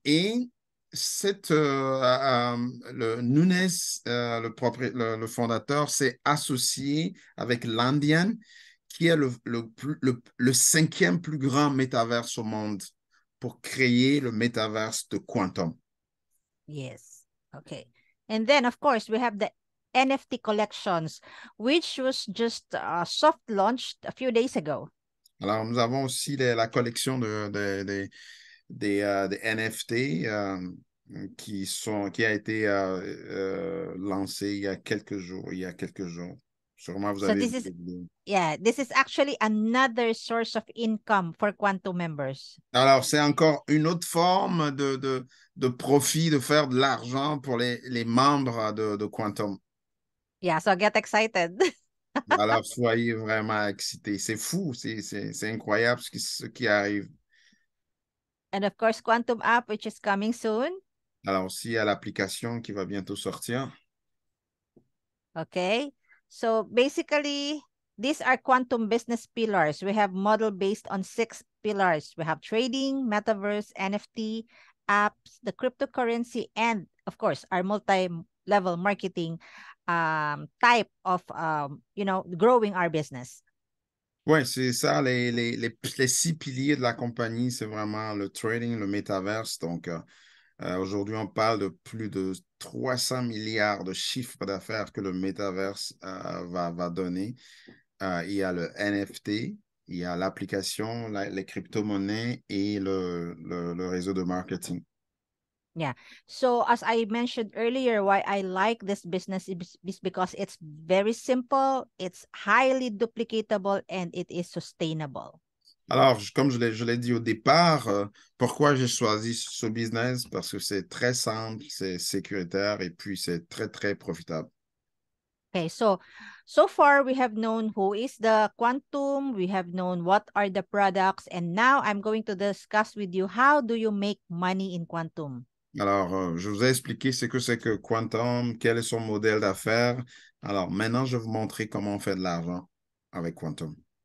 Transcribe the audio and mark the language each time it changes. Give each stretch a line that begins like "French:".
French: Et le Nunes, le fondateur, s'est associé avec Landian, qui est le cinquième plus grand métaverse au monde pour créer le métaverse de Quantum.
English: Yes. Okay. And then, of course, we have the NFT collections, which was just soft launched a few days ago.
French: Alors, nous avons aussi la collection des NFT qui a été lancée il y a quelques jours. Sûrement, vous
English: So
French: avez
English: this
French: vu
English: is,
French: les vidéos.
English: yeah, this is actually another source of income for Quantum members.
French: Alors, c'est encore une autre forme de profit, de faire de l'argent pour les membres de Quantum.
English: Yeah, so get excited.
French: Alors, soyez vraiment excités. C'est fou, c'est incroyable ce qui arrive.
English: And of course, Quantum app, which is coming soon.
French: Alors, aussi, il y a l'application qui va bientôt sortir.
English: Okay. So basically, these are Quantum business pillars. We have model based on 6 pillars. We have trading, metaverse, NFT, apps, the cryptocurrency, and of course, our multi-level marketing type of, growing our business.
French: Oui, c'est ça, les 6 piliers de la compagnie, c'est vraiment le trading, le métaverse. Donc, aujourd'hui, on parle de plus de 300 milliards de chiffres d'affaires que le métaverse va donner. Il y a le NFT, il y a l'application, les crypto-monnaies et le réseau de marketing.
English: Yeah. So as I mentioned earlier, why I like this business is because it's very simple, it's highly duplicatable, and it is sustainable.
French: Alors, comme je l'ai dit au départ, pourquoi j'ai choisi ce business? Parce que c'est très simple, c'est sécuritaire et puis c'est très, très profitable.
English: Okay, so far we have known who is the Quantum, we have known what are the products, and now I'm going to discuss with you how do you make money in Quantum.
French: Alors, je vous ai expliqué ce que c'est que Quantum, quel est son modèle d'affaires. Alors, maintenant, je vais vous montrer comment on fait de l'argent avec Quantum.